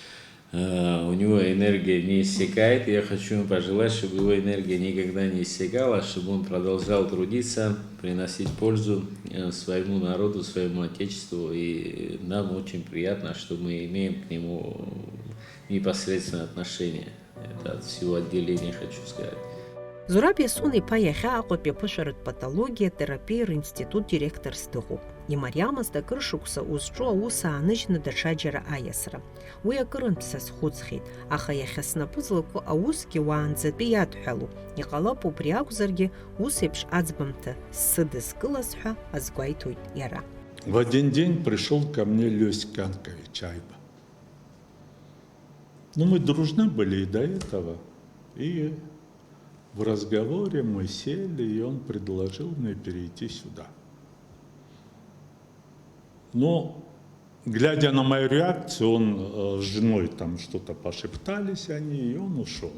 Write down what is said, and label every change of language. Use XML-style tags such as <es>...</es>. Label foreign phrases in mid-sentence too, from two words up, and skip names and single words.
<ru>У него энергия не иссякает, и я хочу ему пожелать, чтобы его энергия никогда не иссякала, чтобы он продолжал трудиться, приносить пользу своему народу, своему отечеству, и нам очень приятно, что мы имеем к нему непосредственное отношение. Это от всего отделения, хочу сказать.</ru> <ab>Зураб Иасон-иԥа иахьа Аҟәатәи аԥышәаратә патологиа терапиа ринститут директорс дыҟоуп. Имариамызт акыр шықәса узҿу аус ааныжьны даҽаџьара аиасра. Уи акырынтә сазхәыцхьеит, аха иахьа снапы злаку аусгьы уаанӡатәи иадҳәалоуп. Иҟалап убри акәзаргьы ус еиԥш аӡбамҭа сыдыскылаз ҳәа азгәеиҭоит иара.</ab> <ru>В один день пришел ко мне Лёсь Канкович Айба. Мы дружны были и до этого, и в разговоре мы сели, и он предложил мне перейти сюда. Но, глядя на мою реакцию, он с женой там что-то пошептались они, и он ушел.</ru>